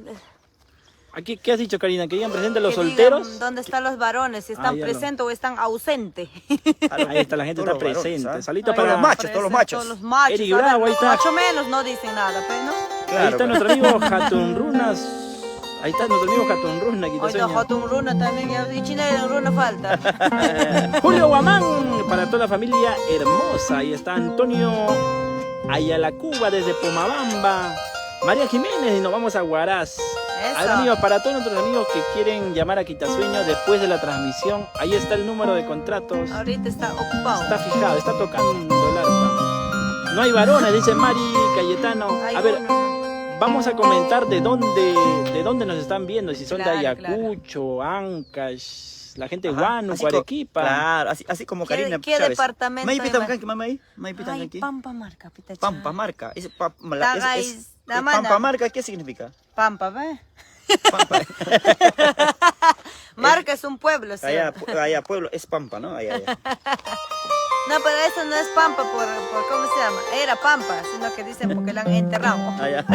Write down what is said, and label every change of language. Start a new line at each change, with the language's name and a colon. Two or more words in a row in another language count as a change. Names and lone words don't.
Spanish: Aquí, ¿qué has dicho, Karina? ¿Que digan presente los Que digan solteros? ¿Dónde están los varones? Si están Ah, ya no. presentes o están ausentes. Ahí está, la gente Todos está los varones, presente. ¿ah? Salito Ahí para los está, machos, todos los presente, machos. Todos los machos. Eric a ver, Bravo, ahí los está. macho menos no dicen nada, pues, ¿no? Claro, ahí está nuestro amigo Hatun Runas. Ahí está nuestro amigo Hatun Runa, Hoy quitaseño. no, Jotun Runa también. Y Chinela Runa falta. Julio Guamán, para toda la familia hermosa. Ahí está Antonio Ayala Cuba desde Pomabamba. María Jiménez y nos vamos a Huaraz. A ver, Eso. amigos, para todos nuestros amigos que quieren llamar a Quitasueño después de la transmisión, ahí está el número de contratos. Ahorita está ocupado. Está fijado, está tocando el arpa. No hay varones, dice Mari Cayetano. Hay A ver, uno. vamos a comentar de dónde nos están viendo, si son de Claro, Ayacucho, Ancash, la gente de Ajá, Huánuco, así Arequipa. Claro, así como ¿Qué- Karina qué Chávez. departamento ¿Me hay invitan más? acá, mamá ahí? ¿Me invitan Ay, aquí? Pampa Marca, pitacha. Pampa marca. Tagais, la manda. Pampa marca, ¿qué significa? Pampa, ¿ve? Pampa. Marca es un pueblo, ¿sí? Allá pueblo es Pampa, ¿no? Allá. No, pero eso no es Pampa por ¿cómo se llama? Era Pampa, sino que dicen porque la han enterrado. Ah, ya.